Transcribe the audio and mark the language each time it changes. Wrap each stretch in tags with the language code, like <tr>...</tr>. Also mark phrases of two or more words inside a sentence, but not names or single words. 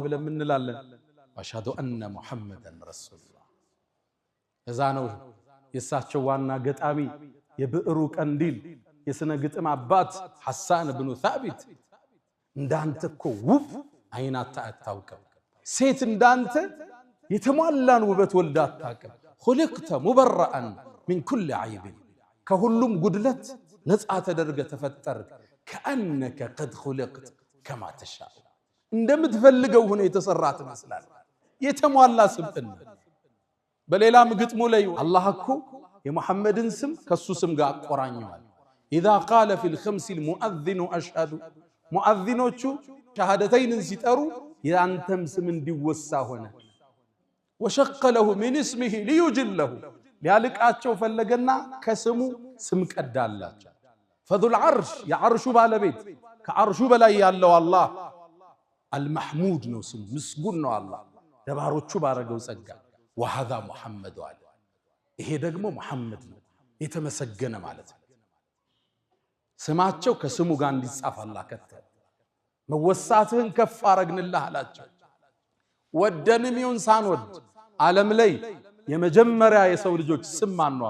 <am>ብለን እንላለን።</am> <ar>وأشهد أن محمدا رسول الله።</ar> <am>እዛ ነው የሳቸው ዋና ገጣሚ የብዕሩ ቀንዲል የስነ ግጥም አባት ሐሳን ብኑ ሳቢት እንዳንተ እኮ ውብ አይናታ አታውቅም፣ ሴት እንዳንተ የተሟላን ውበት ወልዳ አታውቅም።</am> <ar>خلقت مبرئا من كل عيب</ar> <am>ከሁሉም ጉድለት ነፃ ተደርገ ተፈጠርክ።</am> <ar>كأنك قد خلقت كما تشاء</ar> <am>እንደምትፈልገው ሆነ የተሰራህ ትመስላለህ። የተሟላ ስብዕና። በሌላም ግጥሙ ላይ አላህ እኮ የሙሐመድን ስም ከሱ ስም ጋር አቆራኘዋል።</am> <ar>إذا قال في الخمس المؤذن أشهد</ar> <am>مؤذنوቹ ሸሃደተይንን ሲጠሩ ያንተም ስም እንዲወሳ ሆነ።</am> <ar>وشق له من اسمه ليجله</ar> <am>ሊያልቃቸው ፈለገና ከስሙ ስም ቀዳላቸው።</am> <ar>فذو العرش</ar> <am>የዓርሹ ባለቤት ከአርሹ በላይ ያለው አላህ አልመሕሙድ ነው ስሙ፣ ምስጉን ነው አላህ ለባሮቹ ባረገው ጸጋ።</am> <ar>وهذا محمد</ar> <am>አለ፣ ይሄ ደግሞ ሙሐመድ ነው የተመሰገነ ማለት ነው። ስማቸው ከስሙ ጋር እንዲጻፍ አላህ ከተለ። መወሳትህን ከፍ አረግንልህ አላቸው። ወደንም ይሁን ሳንወድ ዓለም ላይ የመጀመሪያ የሰው ልጆች ስም ማን ነው?</am>